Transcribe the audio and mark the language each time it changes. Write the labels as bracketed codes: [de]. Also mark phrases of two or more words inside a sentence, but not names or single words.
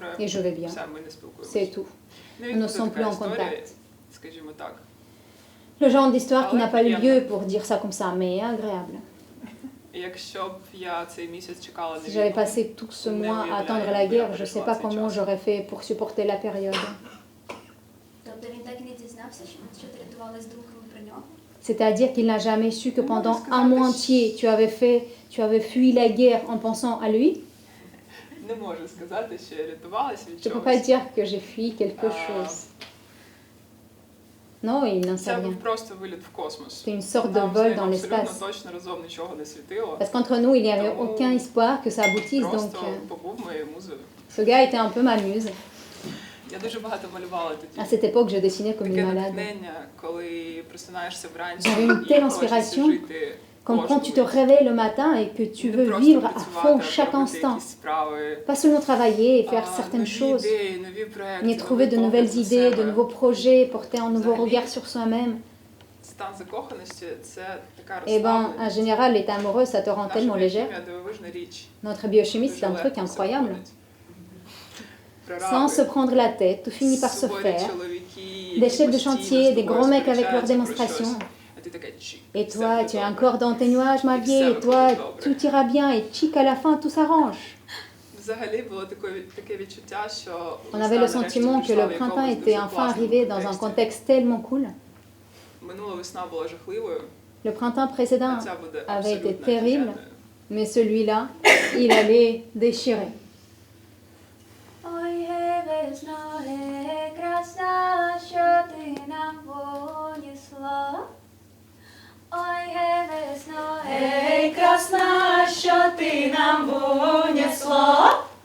[fr] et je vais bien. [uk] Все, ми не спілкуємось. [fr] C'est tout. [uk] Не [fr] Nous ne [uk] відбудеться [fr] sommes plus [uk] така [fr] en [uk] історія, [fr] contact. [uk] скажімо так. [fr] Le genre d'histoire qui Ah ouais, n'a pas eu bien. lieu pour dire ça comme ça, mais agréable. [uk] І якщо б я цей місяць чекала на [fr] Si j'avais [uk] війну, [fr] passé tout ce Ne mois à [uk] uявляю, [fr] attendre [uk] як [fr] la [uk] би я [fr] guerre, je sais [uk] пережила [fr] pas [uk] цей [fr] comment [uk] час. [fr] j'aurais fait pour supporter la période. [uk] Тобто він так і не дізнався, що ти рятувалась думками про нього? [fr] C'est-à-dire qu'il n'a jamais su que Non, pendant parce que un ça mois me- entier, tu avais fui la guerre en pensant à lui. [uk] не можу сказати, що я рятувалась від [fr] Je ne peux [uk] чогось. [fr] pas dire que j'ai fui quelque Ah. chose. Non, il n'en sait [uk] Це [fr] rien. [uk] був просто виліт в космос. [fr] C'était une sorte de [uk] Нам з [fr] vol [uk] ним [fr] dans [uk] абсолютно [fr] l'espace. [uk] точно разом нічого не світило. [fr] Parce qu'entre nous, il n'y avait Non. aucun espoir que ça aboutisse. Donc, [uk] Просто побув моєю музею. [fr] ce gars était un peu ma muse. [uk] Я дуже багато малювала [fr] À [uk] тоді. [fr] cette époque, je dessinais comme [uk] Таке [fr] une malade. [uk] натхнення, коли просинаєшся вранці [fr] J'avais une [uk] і [fr] telle [uk] хочеться [fr] inspiration. [uk] жити. [fr] Comme quand tu te [uk] кожну мить. [fr] réveilles le matin et que tu [uk] Не [fr] veux [uk] просто [fr] vivre à [uk] працювати, [fr] fond [uk] а [fr] chaque [uk] робити [fr] instant. [uk] якісь справи, [fr] Pas seulement travailler et faire [uk] а, [fr] certaines [uk] нові [fr] choses, [uk] ідеї, нові проекти, [fr] mais trouver de [uk] новий [fr] nouvelles [uk] погляд на [fr] idées, de [uk] себе. [fr] nouveaux projets, porter un nouveau [uk] Взагалі, [fr] regard sur soi-même. [uk] Стан закоханості – це така [fr] Eh ben, en [uk] розслабленість. [fr] général, l'état amoureux, ça te rend [uk] Наша [fr] tellement légère. [uk] біохімія – дивовижна річ. [fr] Notre biochimie, c'est [uk] Дуже [fr] un truc [uk] легко все [fr] incroyable. [uk] виходить. [fr] Sans se [uk] Прораби, [fr] prendre la tête, tout finit par se [uk] суворі [fr] faire. [uk] чоловіки, [fr] Des [uk] які [fr] chefs de [uk] постійно [fr] chantier, [uk] з [fr] des [uk] тобою [fr] gros mecs avec leurs [uk] сперечаються про [fr] démonstrations. [uk] щось, а ти така чик, [fr] Et [uk] все [fr] toi, [uk] буде [fr] tu es [uk] добре. [fr] encore dans tes nuages, ma vieille, et toi, tout ira bien, et chic, à la fin, tout s'arrange. [uk] Взагалі було таке відчуття, що [fr] On avait le sentiment que le printemps était enfin arrivé dans un contexte tellement cool. [uk] Минула весна була жахливою, [fr] Le printemps précédent [uk] а ця буде [fr] avait été [uk] абсолютно [fr] terrible, [uk] офігенною. [fr] mais celui-là, il allait déchirer. [uk] Ой, гей, весно, гей, красна, що ти нам понесла. Ой, гей, весно, гей, красна, що ти нам винесла?